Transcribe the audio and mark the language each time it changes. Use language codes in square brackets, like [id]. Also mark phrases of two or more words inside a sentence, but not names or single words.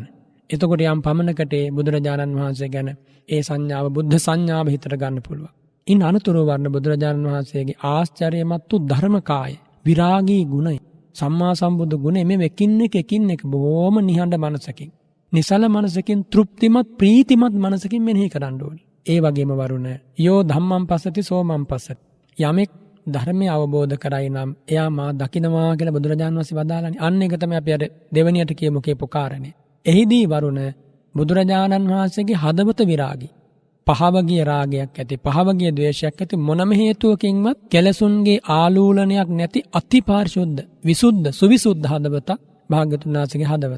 [si] එතකොට යම් පමණකට බුදුරජාණන් වහන්සේ ගැන ඒ සංඥාව බුද්ධ සංඥාව හිතට ගන්න පුළුවන්. ඉන් අනතුරු වර්ණ බුදුරජාණන් වහන්සේගේ ආශ්චර්යමත් වූ ධර්මකාය, විරාගී ගුණය, සම්මා සම්බුදු ගුණය මේ එකින් එක බොහොම නිහඬ මනසකින්, නිසල මනසකින්, තෘප්තිමත් ප්‍රීතිමත් මනසකින් මෙනෙහි කරන්න ඕනේ. [pi] ඒ වගේම වරුණ යෝ ධම්මං පස්සති සෝ මං පස්සති. [si] යමෙක් ධර්මය අවබෝධ කරයි නම් එයා මා දකින්නවා කියලා බුදුරජාණන් වහන්සේ වදාළානේ. අන්න ඒක තමයි අපි අර දෙවණියට කියපු කාරණේ. එහිදී වරුණ බුදුරජාණන් වහන්සේගේ හදවත විරාගී, පහවගිය රාගයක් ඇති, පහවගිය ද්වේෂයක් ඇති මොනම හේතුවකින්වත් කෙලසුන්ගේ ආලූලනයක් නැති අතිපාරිශුද්ධ, විසුද්ධ, සුවිසුද්ධ හදවත භාග්‍යවතුන් වහන්සේගේ හදවත.